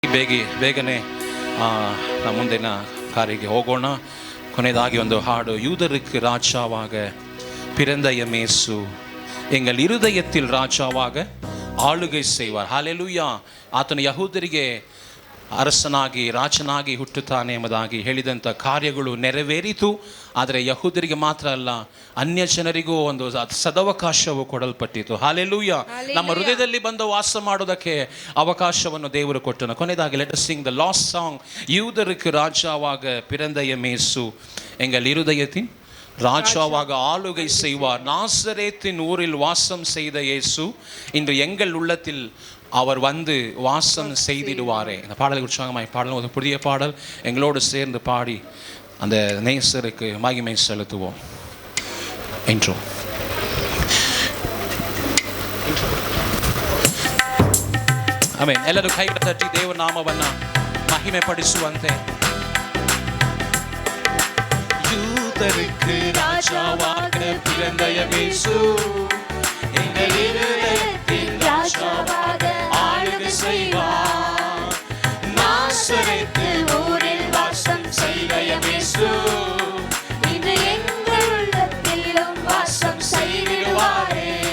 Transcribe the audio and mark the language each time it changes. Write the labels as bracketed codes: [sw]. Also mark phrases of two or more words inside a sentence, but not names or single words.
[kn] ಬೇಗನೆ ನಮ್ಮ ಮುಂದಿನ ಕಾರ್ಯಕ್ಕೆ ಹೋಗೋಣ. ಕೊನೆಯದಾಗಿ ಒಂದು ಹಾಡು, [ta] யூதருக்கு ராஜாவாக பிறந்த இயேசு எங்கள் இருதயத்தில் ராஜாவாக ஆளுகை செய்வார். ஹல்லேலூயா. [kn] ಆತನು ಯಹೂದರಿಗೆ ಅರಸನಾಗಿ ರಾಜನಾಗಿ ಹುಟ್ಟುತ್ತಾನೆ ಎಂಬುದಾಗಿ ಹೇಳಿದಂಥ ಕಾರ್ಯಗಳು ನೆರವೇರಿತು. ಆದರೆ ಯಹೂದರಿಗೆ ಮಾತ್ರ ಅಲ್ಲ, ಅನ್ಯ ಜನರಿಗೂ ಒಂದು ಸದವಕಾಶವು ಕೊಡಲ್ಪಟ್ಟಿತು. ಹಲ್ಲೇಲೂಯಾ. ನಮ್ಮ ಹೃದಯದಲ್ಲಿ ಬಂದು ವಾಸ ಮಾಡೋದಕ್ಕೆ ಅವಕಾಶವನ್ನು ದೇವರು ಕೊಟ್ಟನು. ಕೊನೆಯದಾಗಿ [en] let us sing the last song, [ta] யூதருக்கு ராஜாவாக பிறந்த இயேசு எங்கள் இருதயத்தின் ராஜாவாக ஆளுகை செய்வார். நாசரேத்தின் ஊரில் வாசம் செய்த இயேசு இன்று எங்கள் உள்ளத்தில் அவர் வந்து வாசம் செய்திடுவாரே. இந்த பாடலை உற்சாகமாய் பாடலும். ஒரு புதிய பாடல் எங்களோடு சேர்ந்து பாடி அந்த நேசருக்கு மகிமை செலுத்துவோம். [en] Intro. Amen. [kn] ಎಲ್ಲರೂ ಕೈ ತಟ್ಟಿ ದೇವರ ನಾಮವನ್ನು ಮಹಿಮೆ ಪಡಿಸುವಂತೆ. [ta] யூதருக்கு ராஜாவாக பிறந்த இயேசு எங்கள் இருதயத்தில் ராஜாவாக ஆளுகை செய்வார். நாசரேத்து ஊரில் வாசம் செய்த இயேசு இன்று எங்கள் உள்ளத்திலும் வாசம் செய்திடுவாரே.